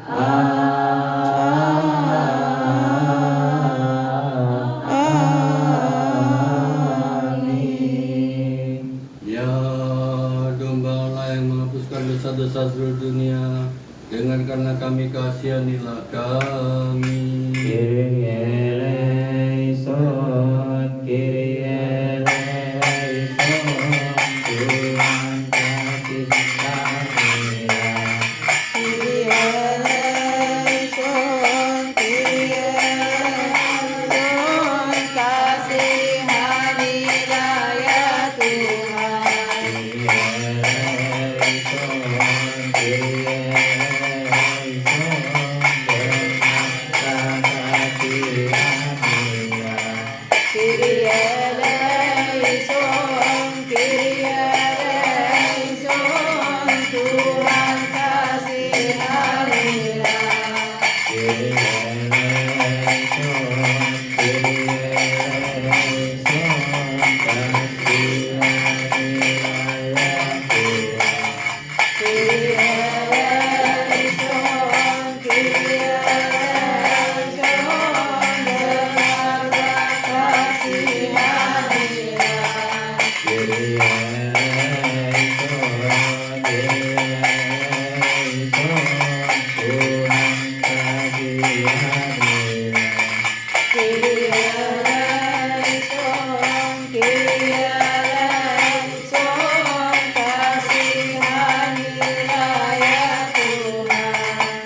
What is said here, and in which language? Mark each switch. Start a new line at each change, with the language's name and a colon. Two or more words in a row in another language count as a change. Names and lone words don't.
Indonesian: Amin. Ya domba Allah yang menghapuskan dosa-dosa seluruh dunia, dengan karena kami kasihanilah kami.
Greek: Kyrie eleison, Kyrie eleison,
Indonesian: Tuhan kasih kami.
Greek: Kyrie eleison, Kyrie eleison,
Indonesian: kasihanilah ya Tuhan.
Greek: Kyrie eleison, Kyrie Kyrie eleison, Kyrie eleison,
Indonesian: Tuhan kasihanilah.
Greek: Kyrie eleison, Kyrie eleison,
Indonesian: kasihanilah ya Tuhan.
Greek: Kyrie eleison, Kyrie eleison,
Indonesian: dengarlah kasihanilah.
Greek: Kyrie eleison, Kyrie eleison,
Indonesian: Tuhan kasihanilah.
Greek: Kyrie eleison, Kyrie eleison,
Indonesian: kasihanilah ya Tuhan.